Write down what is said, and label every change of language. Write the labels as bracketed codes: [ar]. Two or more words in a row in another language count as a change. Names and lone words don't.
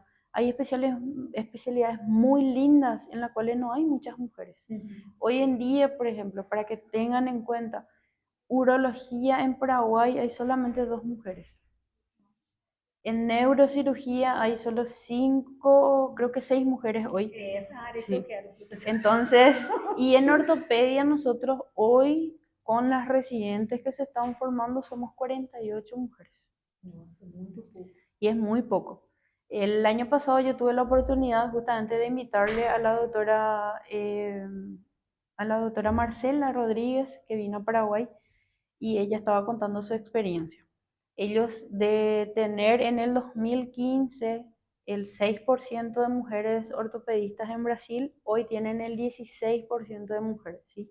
[es] Hay especialidades muy lindas en las cuales no hay muchas mujeres. Hoy en día, por ejemplo, para que tengan en cuenta, urología en Paraguay hay solamente 2 mujeres. En neurocirugía hay solo 5, creo que 6 mujeres hoy. [pt] É essa área que [es] Sí. [pt] eu quero, professora. [es] Entonces, y en ortopedia nosotros hoy, con las residentes que se están formando, somos 48 mujeres. [pt] Nossa, muito pouco. [es] Y es muy poco. El año pasado yo tuve la oportunidad justamente de invitarle a la doctora Marcela Rodríguez, que vino a Paraguay, y ella estaba contando su experiencia. Ellos de tener en el 2015 el 6% de mujeres ortopedistas en Brasil, hoy tienen el 16% de mujeres, ¿sí?